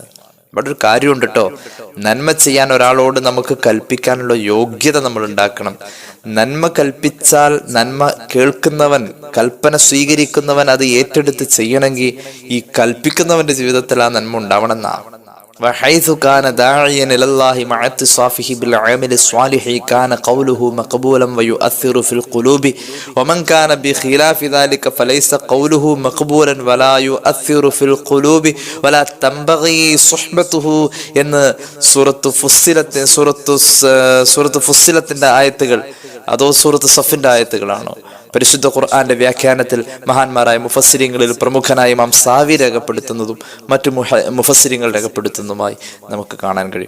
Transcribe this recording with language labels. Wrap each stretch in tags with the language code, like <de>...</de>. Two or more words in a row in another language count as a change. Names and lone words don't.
<ml>ഇവിടെ ഒരു കാര്യമുണ്ട് കേട്ടോ. നന്മ ചെയ്യാൻ ഒരാളോട് നമുക്ക് കൽപ്പിക്കാനുള്ള യോഗ്യത നമ്മൾ ഉണ്ടാക്കണം. നന്മ കൽപ്പിച്ചാൽ നന്മ കേൾക്കുന്നവൻ, കൽപ്പന സ്വീകരിക്കുന്നവൻ അത് ഏറ്റെടുത്ത് ചെയ്യണമെങ്കിൽ ഈ കൽപ്പിക്കുന്നവന്റെ ജീവിതത്തിൽ ആ നന്മ ഉണ്ടാവണമെന്നാണ്.</ml> <ar>وحيث كان داعيا إلى الله مع اتصافه بالعمل الصالح كان قوله مقبولا ويؤثر في القلوب ومن كان بخلاف ذلك فليس قوله مقبولا ولا يؤثر في القلوب ولا تنبغي صحبته</ar> <ml>എന്ന് സൂറത്ത് ഫുസ്സിലത്തിന്റെ ആയത്തുകൾ, അതോ സൂറത്ത് സഫിന്റെ ആയത്തുകളാണോ? പരിശുദ്ധ ഖുർആന്റെ വ്യാഖ്യാനത്തിൽ മഹാന്മാരായ മുഫസ്സിരിങ്ങളിൽ പ്രമുഖനായ ഇമാം സാവി രേഖപ്പെടുത്തുന്നതും മറ്റു മുഫസ്സിരിങ്ങൾ രേഖപ്പെടുത്തുന്നതുമായി നമുക്ക് കാണാൻ കഴിയും.</ml>